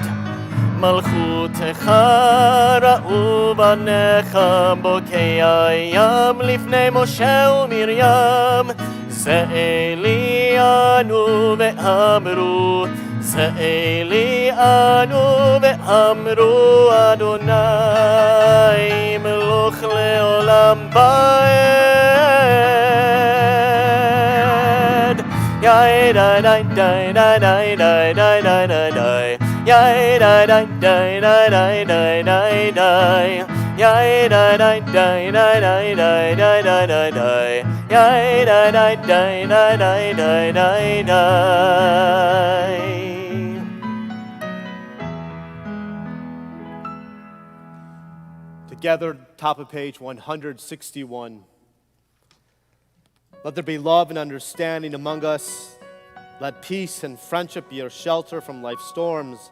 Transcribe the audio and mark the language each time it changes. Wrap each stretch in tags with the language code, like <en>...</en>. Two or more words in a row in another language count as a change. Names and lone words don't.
<he>מלכותך ראו בניך בוקע ים לפני משה ומרים, זה אלינו ואמרו, זה אלינו ואמרו, אדוני מלוך לעולם ועד. יאי די די די די די די די די די די, יאי די די די די די די די די, יאי די די די די די די די די די די, יאי די די די די די די די די.</he> <en>Together, top of page 161. Let there be love and understanding among us. Let peace and friendship be our shelter from life's storms.</en>